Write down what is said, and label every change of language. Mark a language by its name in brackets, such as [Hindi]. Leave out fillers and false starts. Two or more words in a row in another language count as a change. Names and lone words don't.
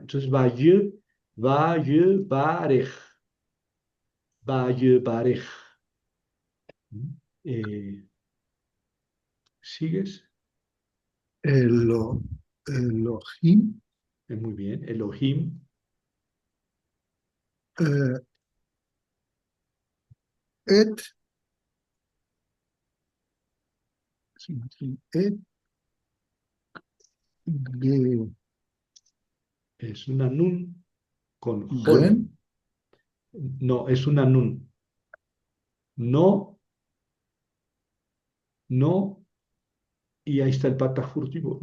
[Spanish] Entonces, Barej, Barej. Eh, ¿Sigues? Elo, Elohim, Muy bien. Elohim, eh, et, et, ge, es una nun con gen, Jod. No, es una nun. No, no, y ahí está el pata furtivo.